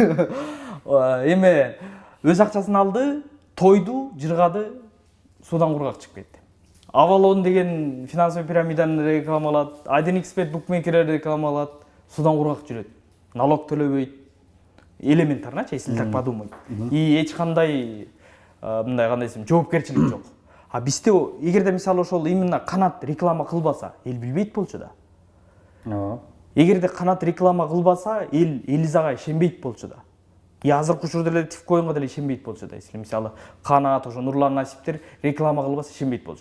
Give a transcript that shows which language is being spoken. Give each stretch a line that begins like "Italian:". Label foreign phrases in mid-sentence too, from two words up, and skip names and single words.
Kyrgyz: Эме өз акчасын алды, тойду, жыргады, суудан кургак чыгып кетти. Avalon деген финансовый пирамиданы рекламалат, 1xbet букмекерлер рекламалат, суудан кургак жүрөт. Налог төлөбөйт. Элементарночи,
Russian: если так подумать.
Kyrgyz: И эч кандай мындай кандай десем, жоопкерчилик жок. А бизде эгерде мисалы ошол именно Канат реклама кылбаса, эл билбейт болчу да. Эгерде Канат реклама кылбаса, эл Элизага ишенбейт болчу да. И азыркы учурда эле Тифкоинго деле ишенбейт болчу да. Если мисалы Канат, ошо Нурлан Насиптер реклама кылбаса ишенбейт болчу.